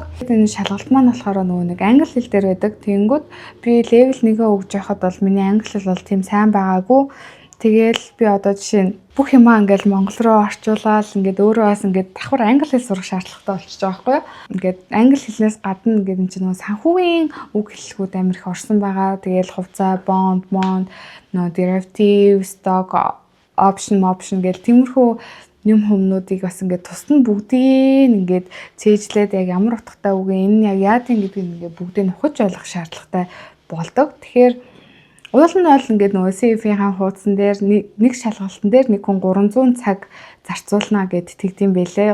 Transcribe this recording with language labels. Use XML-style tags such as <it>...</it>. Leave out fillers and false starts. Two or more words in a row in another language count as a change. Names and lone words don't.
<mn>Энэ шалгалт маань болохоор нөгөө нэг англи хэл дээр байдаг. Тэнгүүд би левел 1-өө өгж байхад бол миний англи хэл бол тийм сайн байгаагүй. Тэгээл би одоо жишээ нь бүх юмаа ингээл монгол руу орчуулаад ингээд өөрөө бас ингээд давхар англи хэл сурах шаардлагатай болчихж байгаа байхгүй юу. Ингээд англи хэлнээс гадна ингээд энэ чинь нөгөө санхүүгийн үг хэллэгүүд амар их орсон байгаа. Тэгээл хувьцаа, bond, нөгөө derivative, stock, option гэл тиймэрхүү юм хүмүүдийг бас ингээд тусад нь бүгдийг ингээд цээжлээд яг ямар утгатай үг энэ яг яадын гэдгийг ингээд бүгдийг нухаж ойлгох шаардлагатай болдог. Тэгэхээр уул нь бол ингээд нөгөө CF-ийн хуудсан дээр нэг шалгалтын дээр нэг хүн 300 цаг зарцуулна гэд тэгдэм байлээ.</mn>